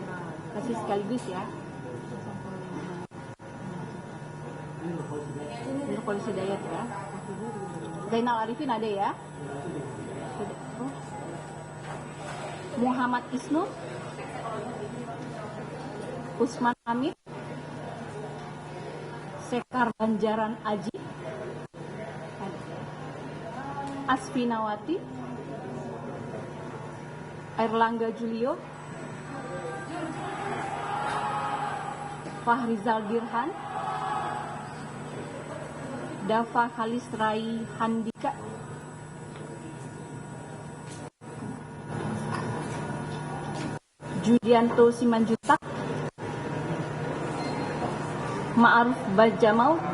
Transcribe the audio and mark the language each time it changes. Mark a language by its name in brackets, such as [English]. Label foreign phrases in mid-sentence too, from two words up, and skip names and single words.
[Indonesian] Kasih sekaligus ya. Ini polisi Dayat ya. Zainal Arifin ada ya. Oh. Muhammad Isnu, Usman Hamid, Sekar Banjaran Aji, Asfinawati, Erlangga Julio, Fahrizal Dirhan, Dafa Khalisrai Handika, Judianto Simanjutak, Ma'aruf Bajamal,